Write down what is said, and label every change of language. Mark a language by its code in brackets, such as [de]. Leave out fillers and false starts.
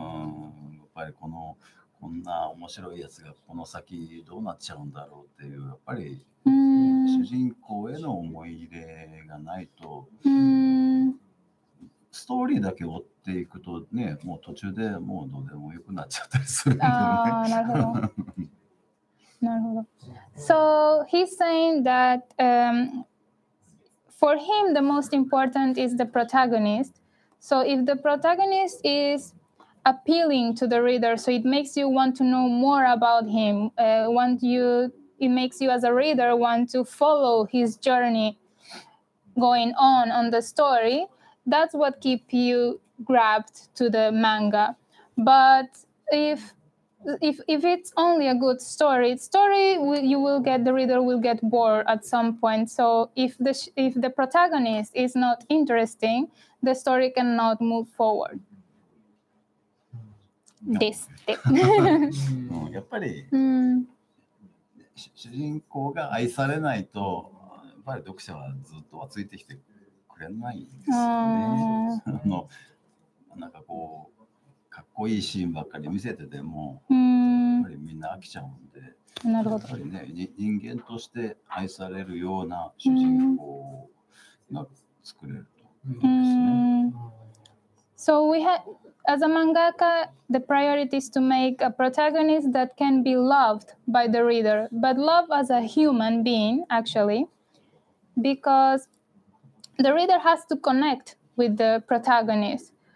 [ja] やっぱりこんな面白いやつがこの先どうなっちゃうんだろうっていう、やっぱり主人公への思い入れがないと、ストーリーだけ追っていくとね、もう途中でもうどうでもよくなっちゃったりするんでね。なるほど。なるほど。 [en] So he's saying that for him the most important is the protagonist. So if the protagonist is appealing to the reader, so it makes you want to know more about him, it makes you as a reader want to follow his journey going on the story. That's what keeps you grabbed to the manga. But if it's only a good story, the reader will get bored at some point. So if the protagonist is not interesting, the story cannot move forward. [ja] ですって。やっぱり主人公が愛されないと、やっぱり読者はずっとはついてきてくれないんですよね。なんかこうかっこいいシーンばっかり見せてても、やっぱりみんな飽きちゃうんで、なるほど。やっぱりね、人間として愛されるような主人公が作れるといいですね。 [en] So as a mangaka, the priority is to make a protagonist that can be loved by the reader, but loved as a human being, actually, because the reader has to connect with the protagonist.